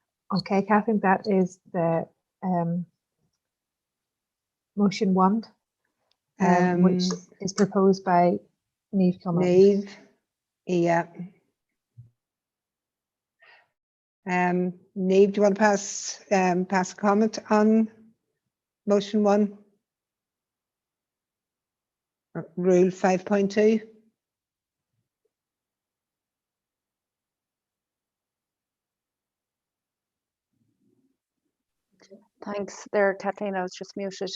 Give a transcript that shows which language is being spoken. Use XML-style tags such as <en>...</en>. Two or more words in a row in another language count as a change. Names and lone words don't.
<en>Okay, Catherine, that is the motion 1, which is proposed by Niamh Kilmartin. Niamh, yeah. Niamh, do you want to pass a comment on motion 1? Rule 5.2? Thanks there, Kathleen. I was just muted.</en>